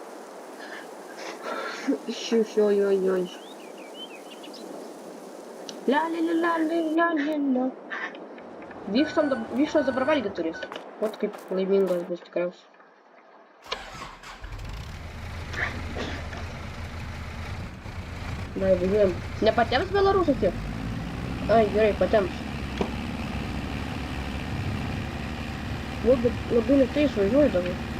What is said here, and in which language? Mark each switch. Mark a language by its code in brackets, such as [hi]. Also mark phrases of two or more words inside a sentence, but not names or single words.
[lt] Oi. Ля-ля-ля-ля-ля-ля-ля. Вишна dabar valgyti turės. Vat kaip laimingas bus tikriausiai. Dai, važiuojam. Nepatems Belarusas jau? Ai, gerai, patems. Labai lėtai išvažiuoju dabar.